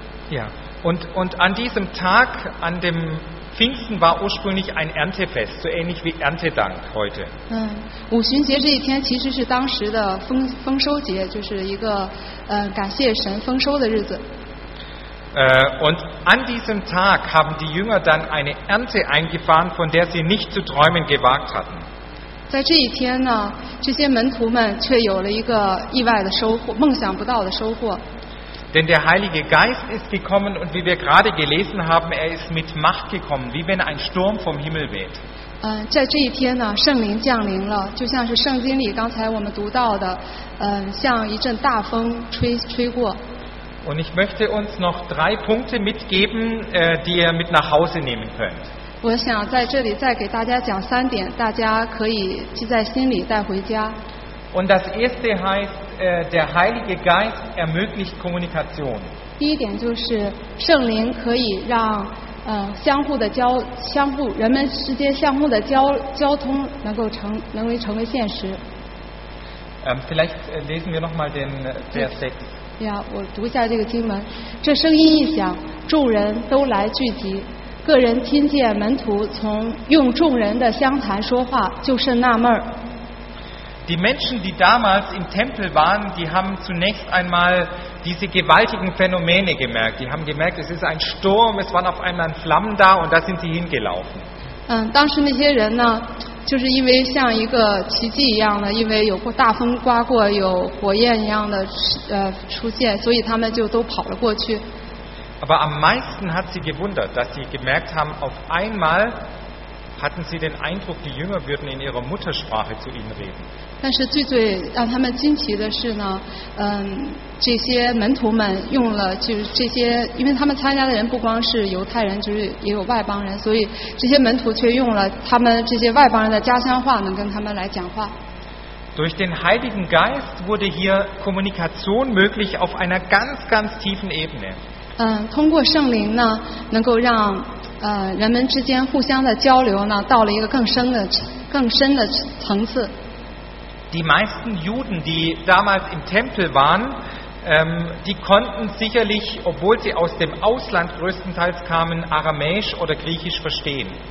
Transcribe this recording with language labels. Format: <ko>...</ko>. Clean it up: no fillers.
<de>Ja, und an diesem Tag, an dem Pfingsten, war ursprünglich ein Erntefest, so ähnlich wie Erntedank heute.</de> <zh>五旬节这一天其实是当时的丰收节，就是一个感谢神丰收的日子。</zh> <de>Und an diesem Tag haben die Jünger dann eine Ernte eingefahren, von der sie nicht zu träumen gewagt hatten.</de> <zh>在这一天呢，这些门徒们却有了一个意外的收获，梦想不到的收获。</zh> <de>Denn der Heilige Geist ist gekommen und wie wir gerade gelesen haben, er ist mit Macht gekommen, wie wenn ein Sturm vom Himmel weht.</de> <zh>在这一天呢，圣灵降临了，就像是圣经里刚才我们读到的，像一阵大风吹过。</zh> <de>Und ich möchte uns noch drei Punkte mitgeben, die ihr mit nach Hause nehmen könnt.</de> <zh>我想在这里再给大家讲三点，大家可以记在心里带回家。</zh> <de>Und das erste heißt, der Heilige Geist ermöglicht Kommunikation.</de> <zh>第一点就是圣灵可以让人们之间相互的交通能够成为现实。</zh> <de>Vielleicht lesen wir noch mal den Vers 6.</de> <zh>Ja, 我读一下这个经文。这声音一响，众人都来聚集，个人听见门徒从用众人的相谈说话，就甚纳闷。</zh> <de>Die Menschen, die damals im Tempel waren, die haben zunächst einmal diese gewaltigen Phänomene gemerkt. Die haben gemerkt, es ist ein Sturm, es waren auf einmal Flammen da und da sind sie hingelaufen.</de> <zh>当时那些人呢，就是因为像一个奇迹一样的，因为有过大风刮过，有火焰一样的出现，所以他们就都跑了过去。</zh> <de>Aber am meisten hat sie gewundert, dass sie gemerkt haben, auf einmal hatten sie den Eindruck, die Jünger würden in ihrer Muttersprache zu ihnen reden.</de> <zh>但是最最让他们惊奇的是呢，这些门徒们用了，就是这些，因为他们参加的人不光是犹太人，就是也有外邦人，所以这些门徒却用了他们这些外邦人的家乡话，能跟他们来讲话。</zh> <de>Durch den Heiligen Geist wurde hier Kommunikation möglich auf einer ganz, ganz tiefen Ebene.</de> <zh>通过圣灵呢，能够让人们之间互相的交流呢，到了一个更深的层次。</zh> <de>Die meisten Juden, die damals im Tempel waren, die konnten sicherlich, obwohl sie aus dem Ausland größtenteils kamen, Aramäisch oder Griechisch verstehen.</de>